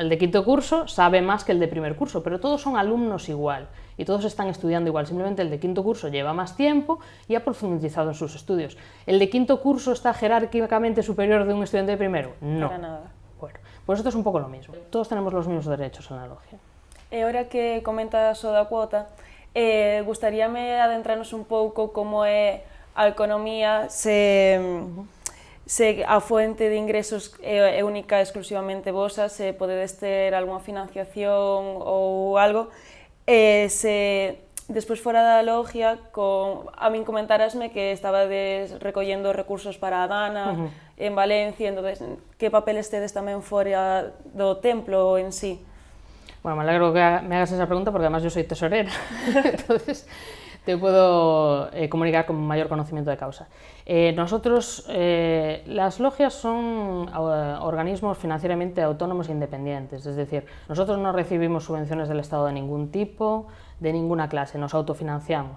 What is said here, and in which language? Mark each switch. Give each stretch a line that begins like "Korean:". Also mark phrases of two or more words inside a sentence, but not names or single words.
Spanish: El de quinto curso sabe más que el de primer curso, pero todos son alumnos igual y todos están estudiando igual, simplemente el de quinto curso lleva más tiempo y ha profundizado en sus estudios. ¿El de quinto curso está jerárquicamente superior de un estudiante de primero? No. Para nada. Bueno, pues esto es un poco lo mismo. Todos tenemos los mismos derechos en la logia.
Galician: E ahora que comentas o da cuota, gustaríame adentrarnos un pouco como é a economía, se a fuente de ingresos é única exclusivamente vosa, se podedes ter algunha financiación ou algo, se despois fora da logia, a min comentarasme que estabades recollendo recursos para a Dana en Valencia, entonces, que papeles tedes tamén fora do templo en sí?
Spanish: Bueno, me alegro que me hagas esa pregunta porque además yo soy tesorera, entonces te puedo comunicar con mayor conocimiento de causa. Nosotros, las logias son organismos financieramente autónomos e independientes, es decir, nosotros no recibimos subvenciones del Estado de ningún tipo, de ninguna clase, nos autofinanciamos.